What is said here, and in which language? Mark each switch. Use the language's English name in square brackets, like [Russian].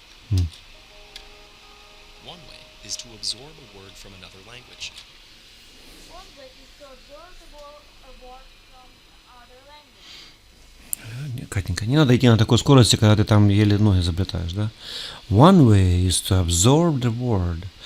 [English] One way is to absorb a word from another language. One way is to absorb a word from other language. [Russian] Катенька, не надо идти на такой скорости, когда ты там еле ноги заплетаешь, да? [English] One way is to absorb the word.